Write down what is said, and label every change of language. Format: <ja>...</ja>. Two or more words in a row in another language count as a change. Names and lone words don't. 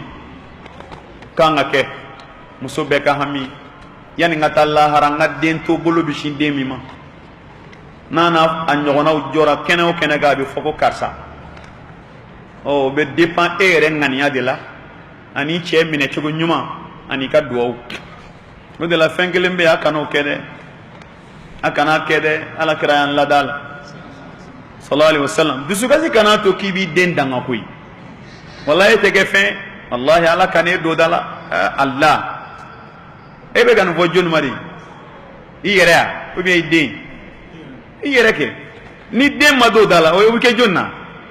<bm>kan ka kɛ muso bɛɛ ka hami yanni n ka taa lahara n ka den to bolo bi sin den min ma n'a n'a a ɲɔgɔnnaw jɔra kɛnɛ o kɛnɛ kan a bɛ fɔ ko karisa o bɛ dépend e yɛrɛ ŋaniya de la ani cɛ minɛ cogo ɲuman ani ka duwawu o de la fɛn kelen bɛ yen a kana o kɛ dɛ a kana kɛ dɛ ala kira y'an lada la</bm> <ar>صلى الله عليه وسلم</ar> <bm>dusukasi kana to k'i b'i den danga koyi walahi e tɛ kɛ fɛn wallahi ala kana e don da la Allah e bɛ ka nin fɔ jɔnni ma de i yɛrɛ ya</bm> <fr>ou bien</fr> <bm>i den i yɛrɛ kɛ ni den ma don da la o bɛ kɛ jɔnni na</bm>